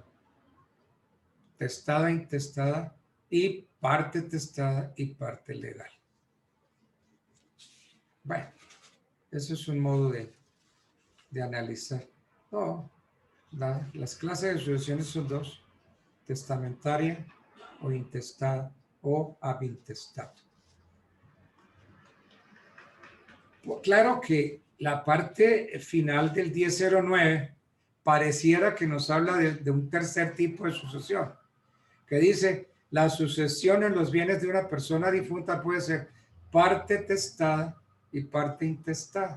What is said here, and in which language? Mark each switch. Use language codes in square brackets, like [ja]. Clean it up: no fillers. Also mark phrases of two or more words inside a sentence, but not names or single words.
[es] Testada, intestada y parte testada y parte legal. Bueno, eso es un modo de analizar. No, las clases de sucesiones son dos: testamentaria o intestada o [la] ab intestato. [es] Claro que la parte final del 1009 pareciera que nos habla de un tercer tipo de sucesión, que dice: la sucesión en los bienes de una persona difunta puede ser parte testada y parte intestada.